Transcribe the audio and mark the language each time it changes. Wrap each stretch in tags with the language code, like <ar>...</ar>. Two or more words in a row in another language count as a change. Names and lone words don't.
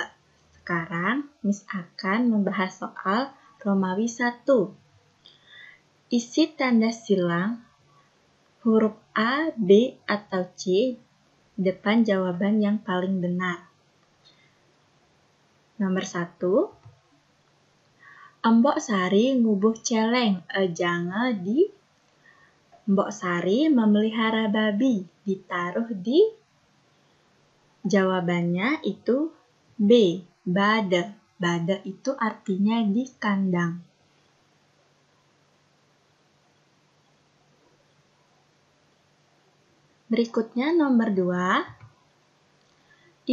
<id>Sekarang, Miss akan membahas soal Romawi 1. Isi tanda silang huruf A, B, atau C depan jawaban yang paling benar. Nomor 1.</id> <ban>Embok Sari ngubuh celeng jange di.</ban> <id>Mbok Sari memelihara babi ditaruh di. Jawabannya itu B, bade. Bade itu artinya di kandang. Berikutnya nomor 2.</id>